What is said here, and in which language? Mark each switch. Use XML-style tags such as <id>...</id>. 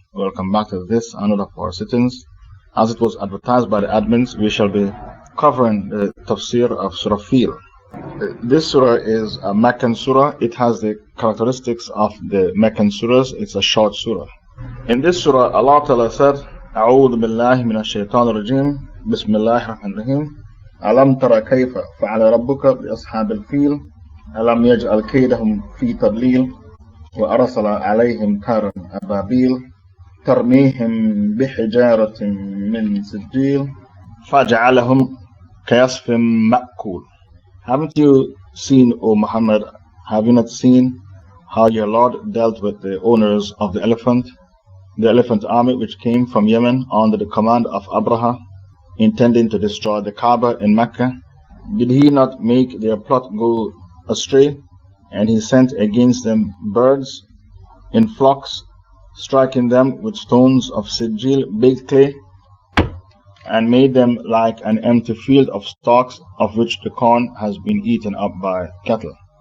<en>Welcome back to this, another of our sittings. As it was advertised by the admins, we shall be covering the Tafseer of Surah Al Fil. This surah is a Meccan surah. It has the characteristics of the Meccan surahs. It's a short surah. In this surah, Allah Ta'ala said,</en> <ar>أعوذ بالله من الشيطان الرجيم بسم الله الرحمن الرحيم ألم ترى كيف فعل ربك بأصحاب الفيل ألم يجعل كيدهم في تضليل وأرسل عليهم طيرا أبابيل ترميهم بحجارة من سجيل فجعلهم كعصف مأكول.</ar> <en>Haven't you seen, O Muhammad, have you not seen how your Lord dealt with the owners of the elephant army which came from Yemen under the command of Abraha, intending to destroy the Kaaba in Mecca? Did he not make their plot go astray? And he sent against them birds in flocks, striking them with stones of Sijil, baked clay, and made them like an empty field of stalks of which the corn has been eaten up by cattle.</en>